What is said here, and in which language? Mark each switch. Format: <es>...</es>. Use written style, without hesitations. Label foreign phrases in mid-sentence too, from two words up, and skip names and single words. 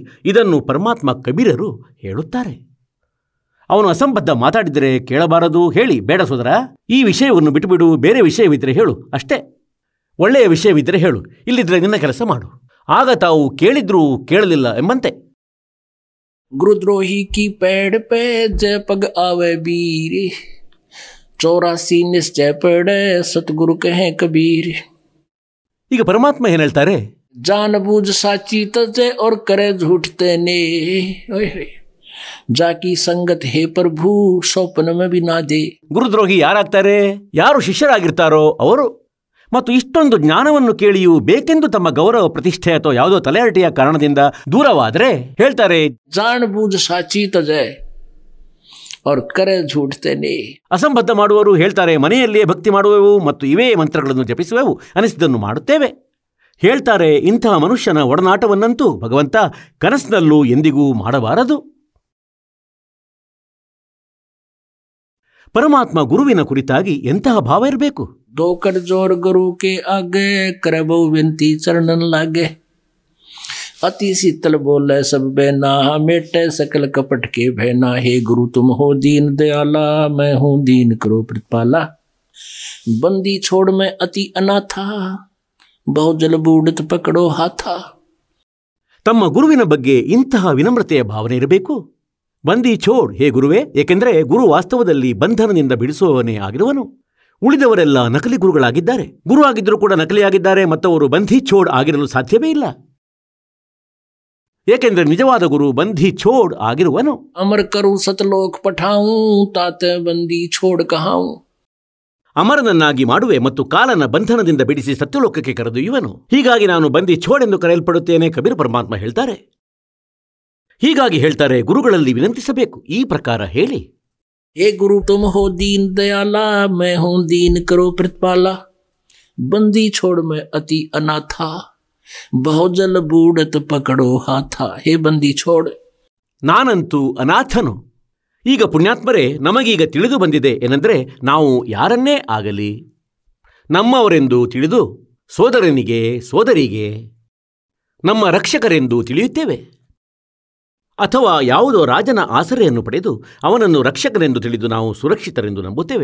<kn>ಇದನ್ನು ಪರಮಾತ್ಮ ಕಬೀರರು ಹೇಳುತ್ತಾರೆ. ಅವನು ಅಸಂಬದ್ಧ ಮಾತಾಡಿದರೆ ಕೇಳಬಾರದು, ಹೇಳಿ, ಬೇಡ ಸೋದರ, ಈ ವಿಷಯವನ್ನು ಬಿಟ್ಟುಬಿಡು, ಬೇರೆ ವಿಷಯವಿದ್ದರೆ ಹೇಳು, ಅಷ್ಟೇ. ಒಳ್ಳೆಯ ವಿಷಯವಿದ್ದರೆ ಹೇಳು, ಇಲ್ಲಿದ್ರೆ ನಿನ್ನ ಕೆಲಸ ಮಾಡು. ಆಗ ತಾವು ಕೇಳಿದ್ರೂ ಕೇಳಲಿಲ್ಲ ಎಂಬಂತೆ.</kn> <hi>गुरुद्रोही की पेड़ पे जय पग आवे बीर 84 निश्चय पड़े सतगुरु कहे कबीर.</hi> <kn>ಈಗ ಪರಮಾತ್ಮ ಏನು ಹೇಳ್ತಾರೆ?</kn> <hi>जान बूझ साची तजे और करे झूठते ने जाकी संगत हे प्रभु स्वप्न में भी ना दे.</hi> <kn>ಗುರುದ್ರೋಹಿ ಯಾರಾಗ್ತಾರೆ? ಯಾರು ಶಿಷ್ಯರಾಗಿರ್ತಾರೋ ಅವರು. ಮತ್ತು ಇಷ್ಟೊಂದು ಜ್ಞಾನವನ್ನು ಕೇಳಿಯೂ ಬೇಕೆಂದು ತಮ್ಮ ಗೌರವ ಪ್ರತಿಷ್ಠೆ ಅಥವಾ ಯಾವುದೋ ತಲೆಹರಟೆಯ ಕಾರಣದಿಂದ ದೂರವಾದರೆ ಹೇಳ್ತಾರೆ,</kn> <hi>जान बूझ साची तजे और करे झूठते ने.</hi> <kn>ಅಸಂಬದ್ಧ ಮಾಡುವವರು ಹೇಳ್ತಾರೆ, ಮನೆಯಲ್ಲಿಯೇ ಭಕ್ತಿ ಮಾಡುವೆವು ಮತ್ತು ಇವೇ ಮಂತ್ರಗಳನ್ನು ಜಪಿಸುವೆವು, ಅನಿಸಿದ್ದನ್ನು ಮಾಡುತ್ತೇವೆ. ಹೇಳ್ತಾರೆ, ಇಂತಹ ಮನುಷ್ಯನ ಒಡನಾಟವನ್ನಂತೂ ಭಗವಂತ ಕನಸಿನಲ್ಲೂ ಎಂದಿಗೂ ಮಾಡಬಾರದು. ಪರಮಾತ್ಮ ಗುರುವಿನ ಕುರಿತಾಗಿ ಎಂತಹ ಭಾವ ಇರಬೇಕು.</kn> <hi>दोकर जोर गुरु के आगे करे बहु विनती चरणन लागे अति शीतल बोले सब बेना मेटे सकल कपट के भैना हे गुरु तुम हो दीन दयाला मैं हूँ दीन करो प्रतिपाला बंदी छोड़ में अति अनाथा बहु जल बूढ़त पकड़ो हाथा.</hi> <kn>ತಮ್ಮ ಗುರುವಿನ ಬಗ್ಗೆ ಇಂತಹ ವಿನಮ್ರತೆಯ ಭಾವನೆ ಇರಬೇಕು.</kn> <hi>बंदी छोड़</hi> <kn>ಹೇ ಗುರುವೇ, ಏಕೆಂದರೆ ಗುರು ವಾಸ್ತವದಲ್ಲಿ ಬಂಧನದಿಂದ ಬಿಡಿಸುವವನೇ ಆಗಿರುವನು. ಉಳಿದವರೆಲ್ಲ ನಕಲಿ ಗುರುಗಳಾಗಿದ್ದಾರೆ. ಗುರು ಆಗಿದ್ದರೂ ಕೂಡ ನಕಲಿಯಾಗಿದ್ದಾರೆ. ಮತ್ತವರು</kn> <hi>बंदी छोड़</hi> <kn>ಆಗಿರಲು ಸಾಧ್ಯವೇ ಇಲ್ಲ. ಏಕೆಂದರೆ ನಿಜವಾದ ಗುರು</kn> <hi>बंदी छोड़</hi> <kn>ಆಗಿರುವನು.</kn> <hi>अमर करूं सतलोक पठाऊं ताते बंदी छोड़ कहाऊं.</hi> <kn>ಅಮರನನ್ನಾಗಿ ಮಾಡುವೆ ಮತ್ತು ಕಾಲನ ಬಂಧನದಿಂದ ಬಿಡಿಸಿ ಸತ್ಯಲೋಕಕ್ಕೆ ಕರೆದೊಯ್ಯುವನು. ಹೀಗಾಗಿ ನಾನು</kn> <hi>बंदी छोड़</hi> <kn>ಎಂದು ಕರೆಯಲ್ಪಡುತ್ತೇನೆ. ಕಬೀರ ಪರಮಾತ್ಮ ಹೇಳ್ತಾರೆ. ಹೀಗಾಗಿ ಹೇಳ್ತಾರೆ, ಗುರುಗಳಲ್ಲಿ ವಿನಂತಿಸಬೇಕು. ಈ ಪ್ರಕಾರ ಹೇಳಿ,</kn> <hi>हे गुरु तुम हो दीन दयाला मैं हूं दीन करो प्रतिपाला बंदी छोड़ में अति अनाथा बहुजल बूढ़त पकड़ो हाथा. हे बंदी छोड़,</hi> <kn>ನಾನಂತೂ ಅನಾಥನು. ಈಗ ಪುಣ್ಯಾತ್ಮರೇ, ನಮಗೀಗ ತಿಳಿದು ಬಂದಿದೆ ಏನೆಂದರೆ, ನಾವು ಯಾರನ್ನೇ ಆಗಲಿ ನಮ್ಮವರೆಂದು ತಿಳಿದು ಸೋದರನಿಗೆ ಸೋದರಿಗೆ ನಮ್ಮ ರಕ್ಷಕರೆಂದು ತಿಳಿಯುತ್ತೇವೆ. ಅಥವಾ ಯಾವುದೋ ರಾಜನ ಆಸರೆಯನ್ನು ಪಡೆದು ಅವನನ್ನು ರಕ್ಷಕನೆಂದು ತಿಳಿದು ನಾವು ಸುರಕ್ಷಿತರೆಂದು ನಂಬುತ್ತೇವೆ.</kn>